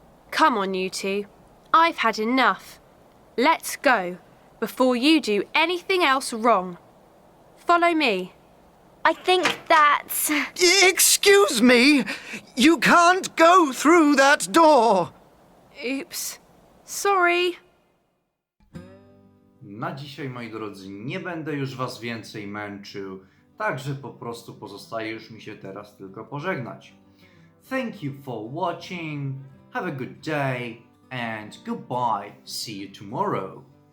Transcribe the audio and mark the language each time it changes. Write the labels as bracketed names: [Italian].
[English] Come on, you two. I've had enough. Let's go, before you do anything else wrong. Follow me. I think that's... Excuse me, you can't go through that door. Oops. Sorry. [Polish] Na dzisiaj, moi drodzy, nie będę już was więcej męczył, także po prostu pozostaje już mi się teraz tylko pożegnać. [English] Thank you for watching, have a good day, and goodbye, see you tomorrow.